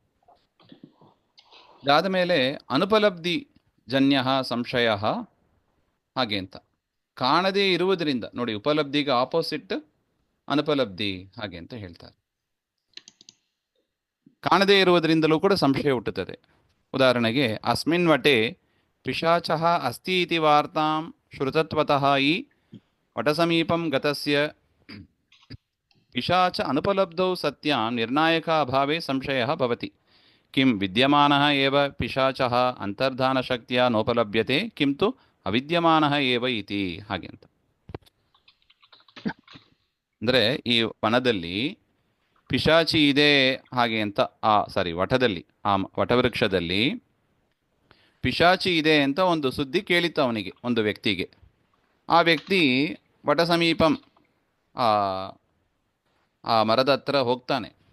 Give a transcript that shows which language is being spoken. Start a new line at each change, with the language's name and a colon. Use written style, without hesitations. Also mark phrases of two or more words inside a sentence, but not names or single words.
Kannada: ಇದಾದ ಮೇಲೆ ಅನುಪಲಬ್ಧಿ ಜನ್ಯ ಸಂಶಯ ಹಾಗೆ ಅಂತ. ಕಾಣದೇ ಇರುವುದರಿಂದ, ನೋಡಿ ಉಪಲಬ್ಧಿಗೆ ಆಪೋಸಿಟ್ ಅನುಪಲಬ್ಧಿ ಹಾಗೆ ಅಂತ ಹೇಳ್ತಾರೆ. ಕಾಣದೇ ಇರುವುದರಿಂದಲೂ ಕೂಡ ಸಂಶಯ ಹುಟ್ಟುತ್ತದೆ. ಉದಾಹರಣೆಗೆ,
Sanskrit: ಅಸ್ಮಿನ್ ವಟೆ ಪಿಶಾಚಃ ಅಸ್ತಿ ಇತಿ ವಾರ್ತಾಂ ಶ್ರುತತ್ವತಃ ಈ ವಟಸಮೀಪಂ ಗತಸ್ಯ ಪಿಶಾಚ ಅನುಪಲಬ್ಧೌ ಸತ್ಯಾಂ ನಿರ್ಣಾಯಕ ಅಭಾವೇ ಸಂಶಯ ಭವತಿ ಕಿಂ ವಿದ್ಯಮಾನಃ ಏವ ಪಿಶಾಚಃ ಅಂತರ್ಧಾನಶಕ್ತಿಯ ನೋಪಲಭ್ಯತೆ ಕಿಂತು ಅವಿದ್ಯಮಾನಃ ಏವ ಇತಿ,
Kannada: ಹಾಗೆ ಅಂತ. ಅಂದರೆ ಈ ವನದಲ್ಲಿ ಪಿಶಾಚಿ ಇದೆ ಹಾಗೆ ಅಂತ, ವಟದಲ್ಲಿ, ಆ ವಟವೃಕ್ಷದಲ್ಲಿ ಪಿಶಾಚಿ ಇದೆ ಅಂತ ಒಂದು ಸುದ್ದಿ ಕೇಳಿತ್ತು ಅವನಿಗೆ, ಒಂದು ವ್ಯಕ್ತಿಗೆ. ಆ ವ್ಯಕ್ತಿ
Sanskrit: ವಟ ಸಮೀಪಂ,
Kannada: ಆ ಆ ಮರದ ಹತ್ರ ಹೋಗ್ತಾನೆ.